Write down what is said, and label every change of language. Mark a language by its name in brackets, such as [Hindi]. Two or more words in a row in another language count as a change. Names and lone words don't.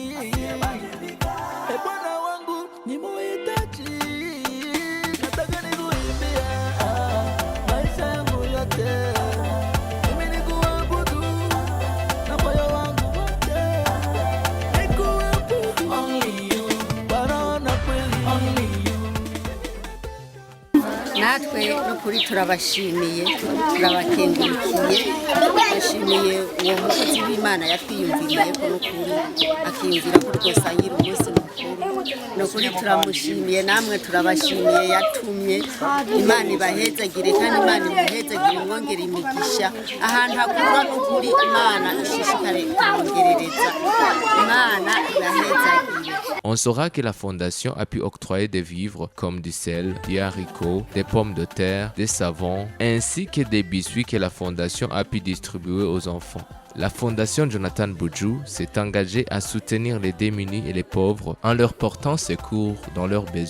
[Swahili] Bwana wangu nimuhitaji, nataka nikuimbie maisha yangu yote. Mimi nikuabudu na moyo wangu wote, nikuabudu [English] only you. [Rundi] natwe n'ukuri turabashimiye turabakengurukiye bashimiye uwo mukozi w'Imana yatwiyumviriye ko n'ukuri akiyumvira ko twosangira umunsi mukuru n'ukuri turamushimiye namwe turabashimiye yatumye Imana ibahezagire kandi Imana imuhezagire imwongere imigisha ahantu hakura n'ukuri Imana ishishikare kumwongerereza Imana ibahezagire. [French] On saura que la Fondation a pu octroyer des vivres comme du sel, des haricots, des pommes de terre, des savons, ainsi que des biscuits que la Fondation a pu distribuer aux enfants. La Fondation Jonathan Budju s'est engagée à soutenir les démunis et les pauvres en leur portant secours dans leurs besoins.